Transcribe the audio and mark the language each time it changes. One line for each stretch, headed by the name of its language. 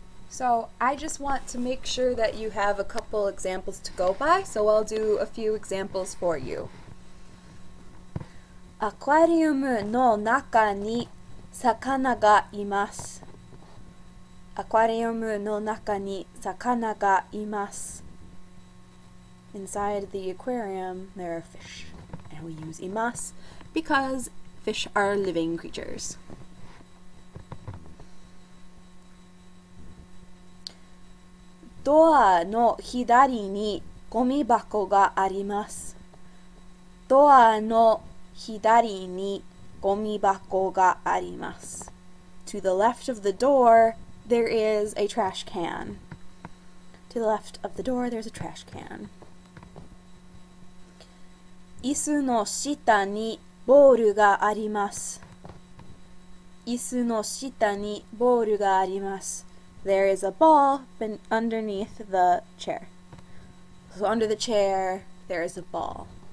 English: So I just want to make sure that you have a couple examples to go by, so I'll do a few examples for you.
Japanese: アクアリウムの中に魚がいます。アクアリウムの中に魚がいます。
English: Inside the aquarium there are fish, and we use います because fish are living creatures.
Japanese: ドアの左にゴミ箱があります。ドアの左にゴミ箱があります。
English: To the left of the door, there is a trash can. To the left of the door, there's a trash can.
Japanese: 椅子の下にボールがあります。椅子の下にボールがあります。
English: There is a ball underneath the chair. So under the chair, there is a ball.